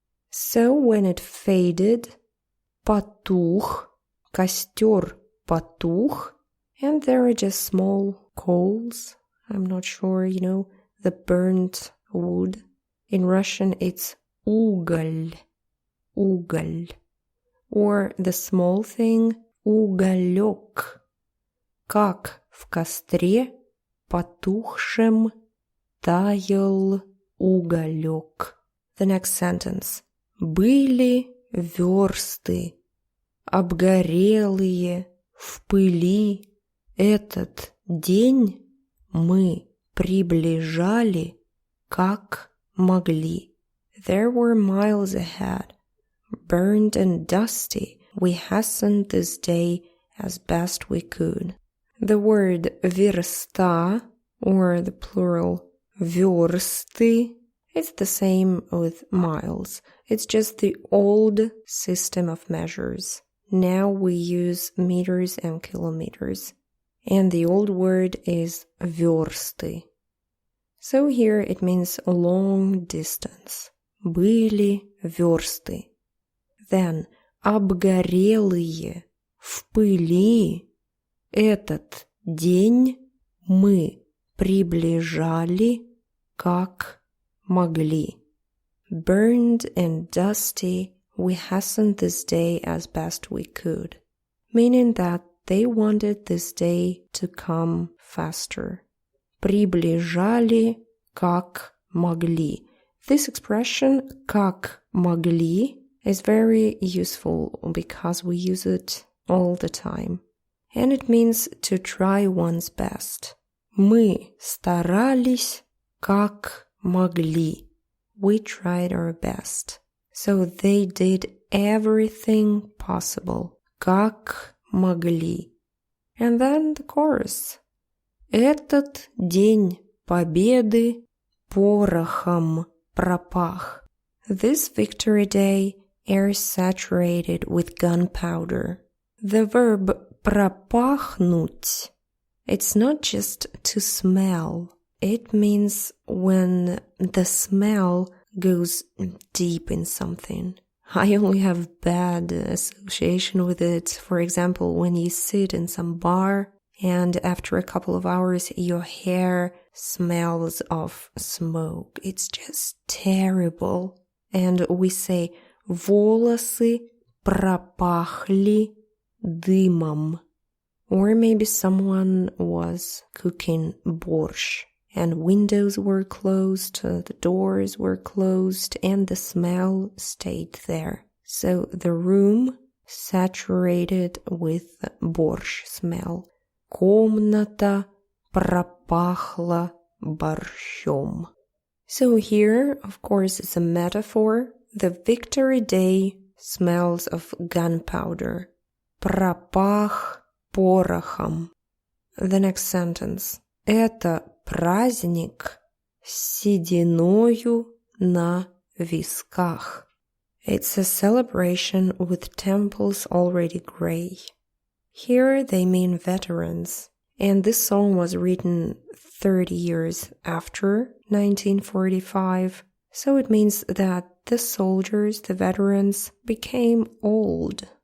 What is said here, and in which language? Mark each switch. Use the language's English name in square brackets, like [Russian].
[English] So when it faded, потух, [Russian] костер потух, [English] and there are just small coals. I'm not sure, the burnt wood. In Russian, it's уголь, уголь. Or the small thing, уголёк. [Russian] Как в костре потухшем таял уголёк. [English] The next sentence. [Russian] Были, вёрсты, обгорелые, в пыли. Этот день мы приближали, как могли. [English] There were miles ahead. Burned and dusty, we hastened this day as best we could. The word вёрста, or the plural вёрсты, it's the same with miles. It's just the old system of measures. Now we use meters and kilometers. And the old word is вёрсты. So here it means long distance. [Russian] Были вёрсты. Then обгорелые, в пыли. Этот день мы приближали, как могли. [English] Burned and dusty, we hastened this day as best we could. Meaning that they wanted this day to come faster. [Russian] Приближали, как могли. [English] This expression, [Russian] как могли, [English] is very useful because we use it all the time. And it means to try one's best. [Russian] Мы старались, как могли. [English] We tried our best. So they did everything possible. [Russian] Как могли. [English] And then the chorus. [Russian] Этот день победы порохом пропах. [English] This victory day, air saturated with gunpowder. The verb пропахнуть, it's not just to smell. It means when the smell goes deep in something. I only have bad association with it. For example, when you sit in some bar and after a couple of hours your hair smells of smoke. It's just terrible. And we say [Russian] волосы пропахли дымом. [English] Or maybe someone was cooking борщ and windows were closed, the doors were closed, and the smell stayed there. So the room saturated with борщ smell. [Russian] Комната пропахла борщом. [English] So here, of course, it's a metaphor. The victory day smells of gunpowder. [Russian] Пропах порохом. [English] The next sentence. [Russian] Это праздник с сединою на висках. [English] It's a celebration with temples already gray. Here they mean veterans. And this song was written 30 years after 1945. So it means that the soldiers, the veterans, became old.